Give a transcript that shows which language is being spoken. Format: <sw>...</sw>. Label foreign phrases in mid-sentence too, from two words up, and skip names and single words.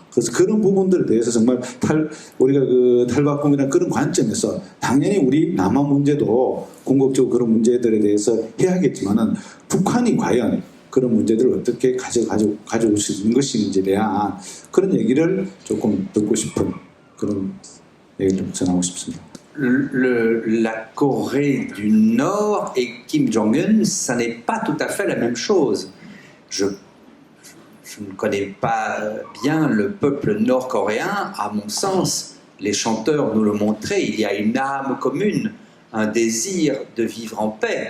<ko>그래서 그런 부분들에 대해서 정말 우리가 탈바꿈이라는 그런 관점에서 당연히 우리 남한 문제도 궁극적으로 그런 문제들에 대해서 해야겠지만은 북한이 과연 그런 문제들을 어떻게 가져오시는 것인지에 대한 그런 얘기를 조금 듣고 싶은 그런 얘기를 좀 전하고 싶습니다.</ko> <fr>La Corée du Nord et Kim Jong-un, ça n'est pas tout à fait la même chose. Je ne connais pas bien le peuple nord-coréen. À mon sens, les chanteurs nous le montraient, il y a une âme commune, un désir de vivre en paix.</fr>